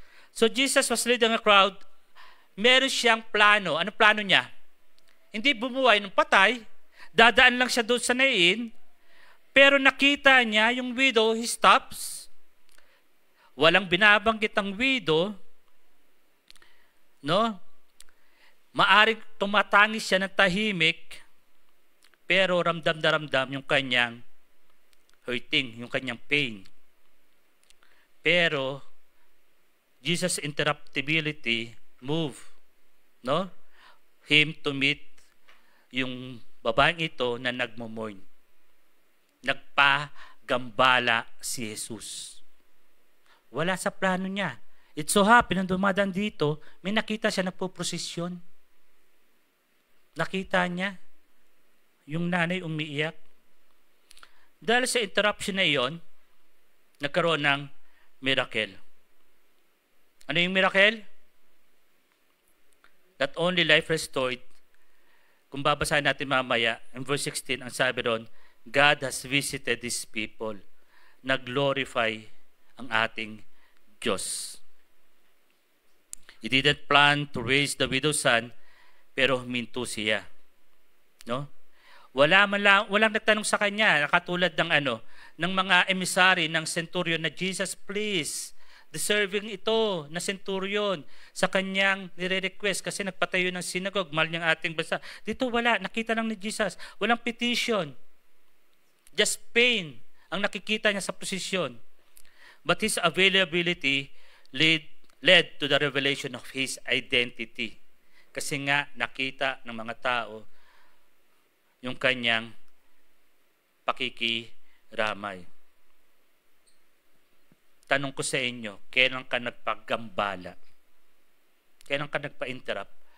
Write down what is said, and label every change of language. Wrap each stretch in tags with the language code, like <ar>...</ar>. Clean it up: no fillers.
<en>So Jesus was leading a crowd.</en> <tl>Meron siyang plano. Ano plano niya? Hindi bumuway ng patay. Dadaan lang siya doon sa Nain. Pero nakita niya yung widow,</tl> <en>he stops.</en> <tl>Walang binabanggit ang widow. No? Maaring tumatangis siya ng tahimik. Pero ramdam na ramdam yung kanyang hurting, yung kanyang pain.</tl> <en>Pero Jesus' interruptibility move, no? Him to meet</en> <tl>yung babaeng ito na nagmo-mourn. Nagpagambala si Jesus. Wala sa plano niya.</tl> <en>It so happened,</en> <tl>nang dumadaan dito, may nakita siya nagpo-prosesyon. Nakita niya yung nanay umiiyak. Dahil sa interruption na iyon, nagkaroon ng miracle. Ano yung miracle?</tl> <en>Not only life restored,</en> <tl>kung babasahin natin mamaya,</tl> <en>in verse 16,</en> <tl>ang sabi ron,</tl> <en>God has visited His people.</en> <tl>Nag-glorify ang ating Diyos.</tl> <en>He didn't plan to raise the widow's son,</en> <tl>pero huminto siya. No? Walang nagtanong sa kanya, katulad ng mga emissary ng centurion na Jesus, please, deserving ito na centurion sa kanyang nire-request kasi nagpatayo ng synagogue, mahal niyang ating bansa. Dito wala, nakita lang ni Jesus. Walang petition. Just pain ang nakikita niya sa posisyon.</tl> <en>But his availability led to the revelation of his identity.</en> <tl>Kasi nga nakita ng mga tao yung kanyang pakikiramay. Tanong ko sa inyo, kailan ka nagpagambala? Kailan ka nagpa-interrupt?</tl>